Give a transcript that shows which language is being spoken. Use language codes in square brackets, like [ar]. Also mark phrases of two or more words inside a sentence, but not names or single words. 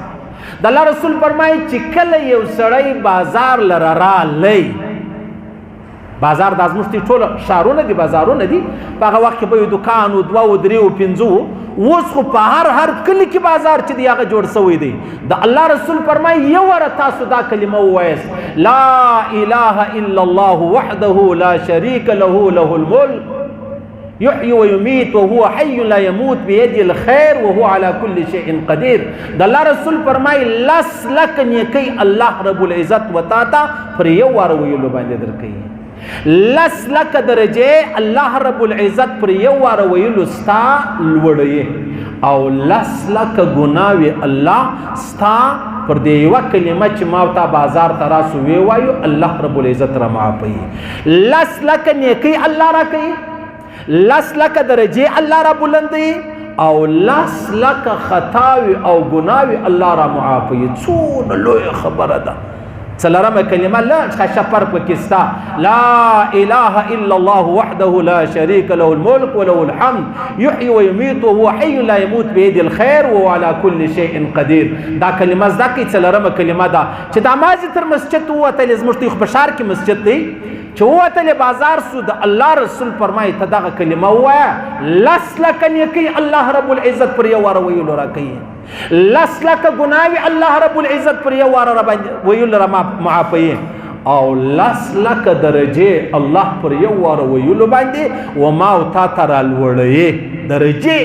[ps] د الله رسول فرمایي چې کله یو سړی بازار لره رالی، بازار د ازمشتي ټول ښارونه دي، بازارونه دي، په هغه وخت کې به یو دکان و، دوه و، درې و، پنځه و، اوس خو په هر کلي کې بازار چې دی هغه جوړ سوی دی. د الله رسول فرمایي یو واره تاسو دا کلمه ووایست، [ar] لا اله الا الله وحده لا شریک له له الملک يحيي ويميت وهو حي لا يموت بيده الخير وهو على كل شيء قدير. [ps] د الله رسول فرمایي لس لک نیکی الله رب العزت وتا ته پر یو واره ویلو باندې درکوي. لس لک درجه الله رب العزت پر یو واره ویلو ستا لوړوي، او لس لک ګناوي الله ستا پر دې یوه کلمه چې ما ورته بازار ته راسو وی وایو الله رب العزت را معافوي. لس لک نیکی الله را کوي، لس لک درجه الله را بلندوي، او لس لک خطاوي او ګناوي الله را معافوي. څونه لویه خبره ده. څلورمه کلمه لا شپر پکې ستا، [ar] لا اله الا الله وحده لا شريك له الملك وله الحمد يحيي ويميت وهو حي لا يموت بيده الخير وهو على كل شيء قدير. [ps] دا کلمه زده کړئ. څلورمه کلمه ده چې دا مازې تر مسجد ووتلې، زموږ په ښار کې مسجد دی، چې ووتلې بازار سو، د الله رسول فرمایي ته دغه کلمه ووایه، لس لک نیکي الله رب العزت پر یو واره ویلو راکوي، لس لک ګناوي الله رب العزت پر یو واره ویلو را معافوي، او لس لک درجه الله پر یو واره ویلو باندې و ما او تا ته رالوړوي درجې.